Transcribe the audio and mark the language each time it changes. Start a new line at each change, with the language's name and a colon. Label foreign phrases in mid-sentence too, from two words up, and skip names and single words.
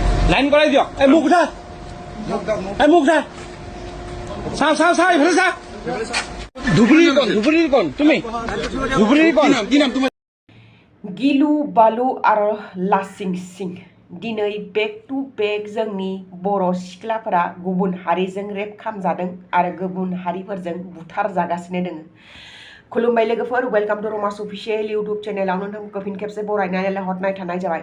Assamese: লাইন কৰাই দিয়ক এই মুখ উঠা এই মুখ উঠা চাও এইফালে চা ধুবুৰীৰ কণ তুমি ধুবুৰীৰ কণ কি নাম তোমাৰ
Bodo: गिलु बालु आरो लासिं सिं दिनै
English: back to back
Bodo: जोंनि बर' सिख्लाफोरा गुबुन हारिजों रेप खालामजादों आरो गुबुन हारिफोरजों बुथार जागासिनो दङ। खुलुमबाय लोगोफोर,
English: welcome to
Bodo: रमास अफिसियेल इउट्युब चेनेलाव नोंथांखौ फिन खेबसे बरायनानै हरनाय थानाय जाबाय।